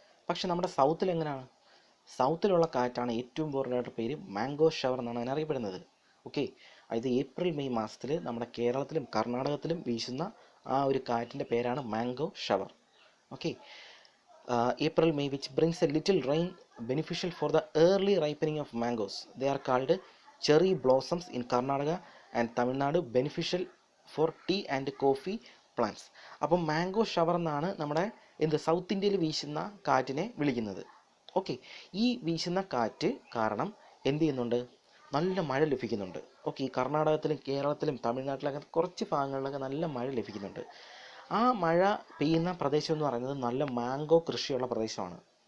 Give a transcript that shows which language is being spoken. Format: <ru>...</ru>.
<ml>പക്ഷെ നമ്മുടെ സൗത്തിൽ എങ്ങനെയാണ്? സൗത്തിലുള്ള കാറ്റാണ് ഏറ്റവും ഇമ്പോർട്ടൻ്റ് പേര് മാംഗോ ഷവർ എന്നാണ് അതിനറിയപ്പെടുന്നത്. ഓക്കെ, അതായത് ഏപ്രിൽ മെയ് മാസത്തിൽ നമ്മുടെ കേരളത്തിലും കർണാടകത്തിലും വീശുന്ന ആ ഒരു കാറ്റിൻ്റെ പേരാണ് mango shower.</ml> <en>Okay, April May which brings a little rain beneficial for the early ripening of mangoes. They are called cherry blossoms in Karnataka and Tamil Nadu, beneficial for tea and coffee plants.</en> <ml>അപ്പോൾ mango shower എന്നാണ് നമ്മുടെ south ഇന്ത്യയിൽ വീശുന്ന കാറ്റിനെ വിളിക്കുന്നത്. Okay, ഈ വീശുന്ന കാറ്റ് കാരണം എന്ത് ചെയ്യുന്നുണ്ട്, നല്ല മഴ ലഭിക്കുന്നുണ്ട്. ഓക്കെ, ഈ കർണാടകത്തിലും കേരളത്തിലും തമിഴ്നാട്ടിലൊക്കെ കുറച്ച് ഭാഗങ്ങളിലൊക്കെ നല്ല മഴ ലഭിക്കുന്നുണ്ട്. ആ മഴ പെയ്യുന്ന പ്രദേശം എന്ന് പറയുന്നത് നല്ല മാംഗോ കൃഷിയുള്ള പ്രദേശമാണ്.</ml>